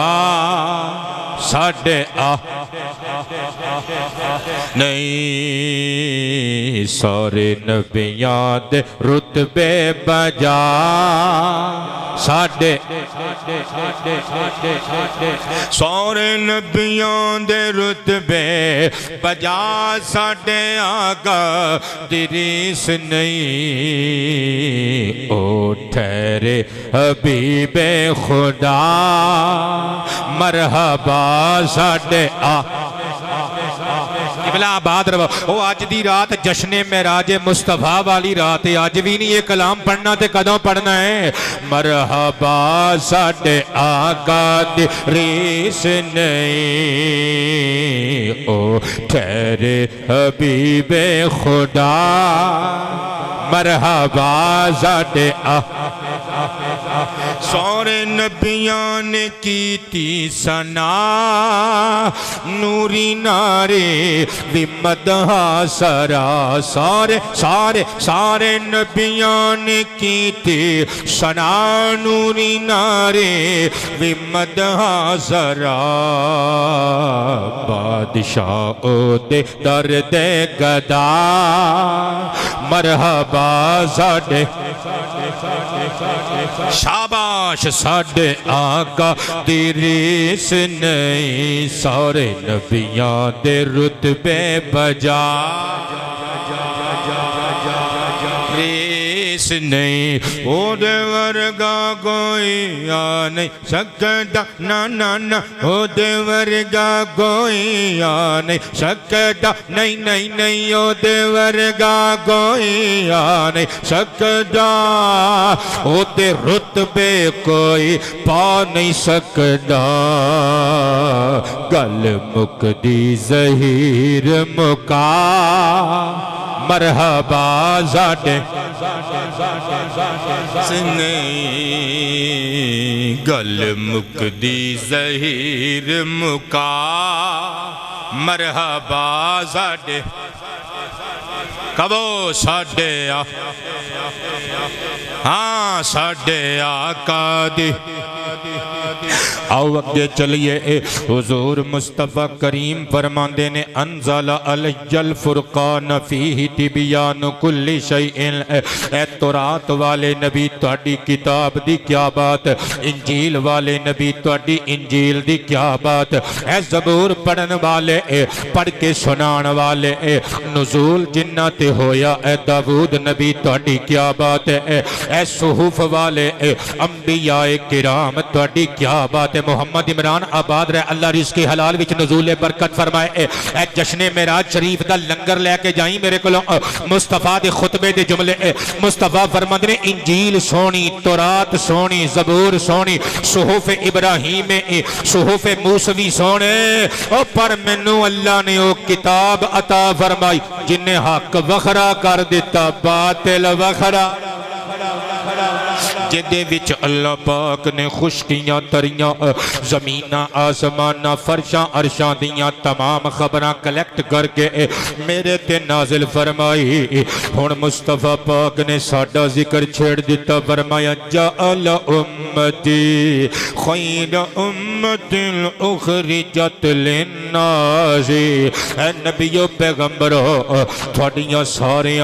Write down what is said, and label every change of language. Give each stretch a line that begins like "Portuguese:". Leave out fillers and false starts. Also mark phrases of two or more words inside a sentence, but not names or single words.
Punjabi: ساڈے نہیں سارے نبیاں دے رتبے بجا ساڈے سارے نبیاں دے رتبے بجا ساڈے آقا دی ریس نہیں او ٹھہرے حبیب خدا مرحبا ساڈے قبلہ آباد رہو وہ آج دی رات جشن معراج مصطفیٰ والی رات ہے آج بھی نہیں یہ کلام پڑھنا تے کدوں پڑھنا ہے مرحبا ساڈے آقا دی ریس نہیں او ٹھہرے حبیب خدا مرحبا ساڈے سارے نبیان نے کیتی ثنا نوری نارے بھی مدحا سرا سارے نبیان نے کیتی ثنا نوری نارے بھی مدحا سرا بادشاہ دے درد گدا مرحبا ساڈے شاباش ساڈے آقا دی ریس نہیں سارے نبیاں دے رتبے بجا ریس نہیں او دے ورگا کوئی آ نہیں سکتا نا او دے ورگا کوئی آ نہیں سکتا نہیں او دے ورگا کوئی آ نہیں سکتا او دے رتبے کوئی پا نہیں سکتا گل مکدی ظہیر مکا مرحبا ساڈے گل مکدی ظہیر مکا مرحبا ساڈے کبو ساڈے ہاں ساڈے آقا دی آؤ اگے چلیے حضور مصطفیٰ کریم فرماندے نے
Arabic: انزل علی الفرقان فیہ تبیان کل شیء
Punjabi: اے تورات والے نبی تہاڈی کتاب دی کیا بات، انجیل والے نبی تہاڈی انجیل دی کیا بات، اے زبور پڑھن والے پڑھ کے سنان والے نزول جنہ تے ہویا اے داود نبی تہاڈی کیا بات ہے، اے صحف والے انبیاء کرام تہاڈی کیا بات ہے۔ محمد عمران آباد رہے اللہ رزق حلال وچ نزول برکت فرمائے اے جشن معراج شریف دا لنگر لے کے جائیں میرے کولوں مصطفیٰ دے خطبے دے جملے مصطفیٰ فرماندے نے انجیل سونی، تورات سونی، زبور سونی، صحف ابراہیم صحف موسوی سونے او پر مینوں اللہ نے او کتاب عطا فرمائی جن نے حق وکھرا کر دیتا باطل وکھرا، جدے وچ اللہ پاک نے خشکیاں تریاں زمیناں آسماناں فرشاں عرشاں دیاں تمام خبراں کلیکٹ کر کے میرے تے نازل فرمائی۔ ہن مصطفیٰ پاک نے ساڈا ذکر چھیڑ دیتا، فرمایا
Arabic: جعل امتی خیر امت اخرجت للناس،
Punjabi: اے نبیو پیغمبرو تھوڑیاں ساریاں